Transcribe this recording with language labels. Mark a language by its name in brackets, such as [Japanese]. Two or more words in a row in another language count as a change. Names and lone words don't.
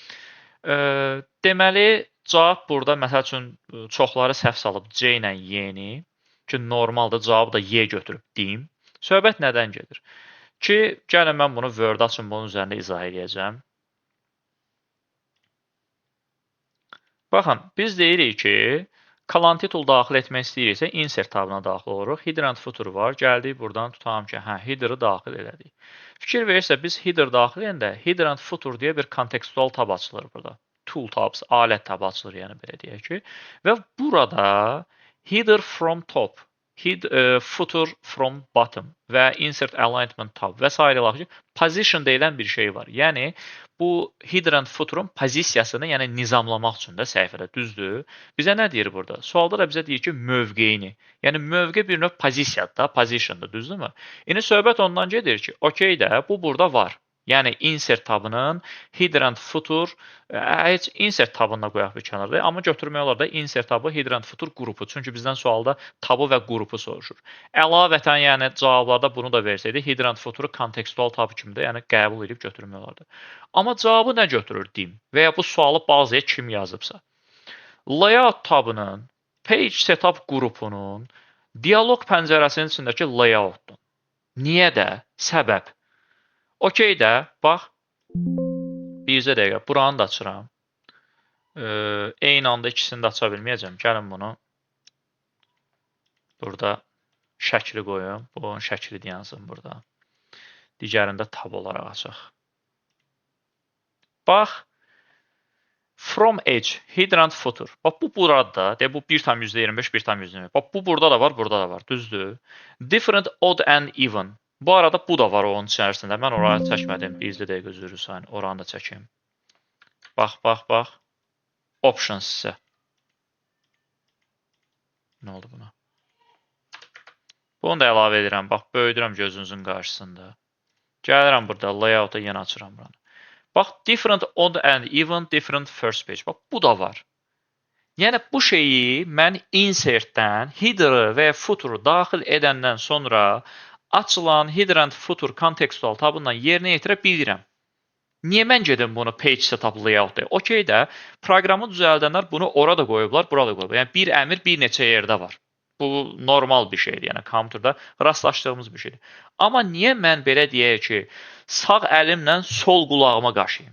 [Azerbaijani] Deməli, cavab burada, məsəl üçün, çoxları səhv salıb C ilə Y-ni ki, normalda cavabı da Y götürüb deyim. Söhbət nədən gedir? Ki, gəlin mən bunu Word açım, bunun üzərində izah edəcəm. Baxın, biz deyirik ki, kalan titul daxil etmək istəyiriksə, insert tabına daxil oluruq. [English] Header and footer var. [Azerbaijani] Gəldik, buradan tutalım ki, header-ı daxil elədik. Fikir verirsə, biz header daxil edəndə, [English] header and footer [Azerbaijani] deyə bir kontekstual tab açılır burada. [English] Tool tabs, [Azerbaijani] alət tabı açılır, yəni belə deyək ki. [English] Və burada header from top, footer from bottom və insert alignment tab və s. [Azerbaijani] ilə position deyilən bir şey var. Yəni, bu [English] header and footer'ın [Azerbaijani] pozisiyasını yəni nizamlamaq üçün də səhifədə, düzdür? Bizə nə deyir burada? Sualda da bizə deyir ki, mövqeyini. Yəni, mövqe bir növ pozisiyadır da, position'dır, düzdürmü? İndi söhbət ondan gedir ki, okey də, bu burada var. Yəni, insert tabının [English] header and footer, [Azerbaijani] heç insert tabını da qoyaq bir kənarda, amma götürmək olar da insert tabı, [English] header and footer qrupu. [Azerbaijani] Çünki bizdən sualda tabı və qrupu soruşur. Əlavətən, yəni cavablarda bunu da versəydi, [English] header and footer'ı [Azerbaijani] kontekstual tab kimi də yəni qəbul edib götürmək olardı. Amma cavabı nə götürür deyim və ya bu sualı bazaya kim yazıbsa. Layout tabının, [English] page setup [Azerbaijani] qrupunun, dialog pəncərəsinin içindəki layoutdur. Niyə də? Səbəb. Okey də, bax, bircə dəqiqə, buranı da açıram. Eyni anda ikisini də aça bilməyəcəm. Gəlin bunu burada şəkli qoyum. Bunun şəkli yansın burada. Digərində tab olaraq açıq. Bax, [English] from edge, header and footer. [Azerbaijani] Bax, bu burada, bu 1,25, 1,25. Bax, bu burada da var, burada da var, düzdür. [English] Different, odd and even. [Azerbaijani] Bu arada bu da var onun içərisində. Mən oraya çəkmədim. Bircə dəqiqə üzrü sayın. Oranı da çəkim. Bax, bax, bax. Options isə. Nə oldu buna? Bunu da əlavə edirəm. Bax, böyüdürəm gözünüzün qarşısında. Gəlirəm burada. Layout-a yenə açıram buranı. Bax, [English] different, odd and even, different first page. [Azerbaijani] Bax, bu da var. Yəni bu şeyi mən insertdən header-ı və ya footer-ı daxil edəndən sonra açılan [English] header and footer [Azerbaijani] kontekstual tabından yerinə yetirə bilirəm. Niyə mən gedim bunu [English] page setup layout [Azerbaijani] deyim? Okey də, proqramı düzəldənlər bunu ora da qoyublar, bura da qoyublar. Yəni bir əmr bir neçə yerdə var. Bu normal bir şeydir, yəni kompüterdə rastlaşdığımız bir şeydir. Amma niyə mən belə deyək ki, sağ əlimlə sol qulağıma qaşıyım?